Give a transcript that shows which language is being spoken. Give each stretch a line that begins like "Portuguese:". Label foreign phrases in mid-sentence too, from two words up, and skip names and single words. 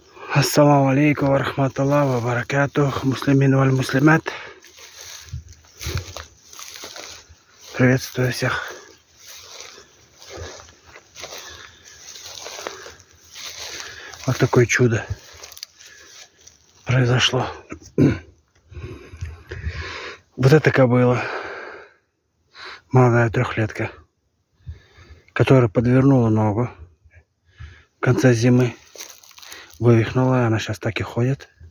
Arabic: السلام عليكم ورحمة الله وبركاته، المسلمين والمسلمات.
Russian: Приветствую всех. Вот такое чудо произошло. Вот эта кобыла, молодая трехлетка, которая подвернула ногу в конце зимы, вывихнула, она сейчас так и ходит.